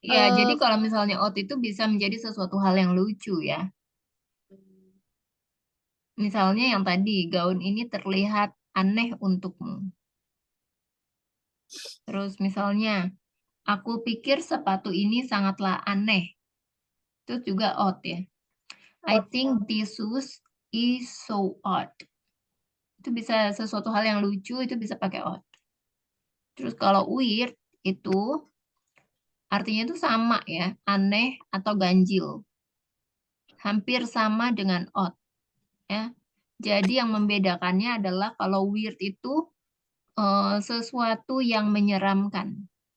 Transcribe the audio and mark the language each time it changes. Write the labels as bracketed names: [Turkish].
[Indonesian] ya, jadi kalau misalnya odd itu bisa menjadi sesuatu hal yang lucu ya. Misalnya yang tadi, gaun ini terlihat aneh untukmu. Terus misalnya, aku pikir sepatu ini sangatlah aneh. Itu juga odd ya. [English] I think this shoes is so odd. [Indonesian] Itu bisa sesuatu hal yang lucu, itu bisa pakai odd. Terus kalau weird itu artinya itu sama ya, aneh atau ganjil. Hampir sama dengan odd ya. Jadi yang membedakannya adalah kalau weird itu sesuatu yang menyeramkan.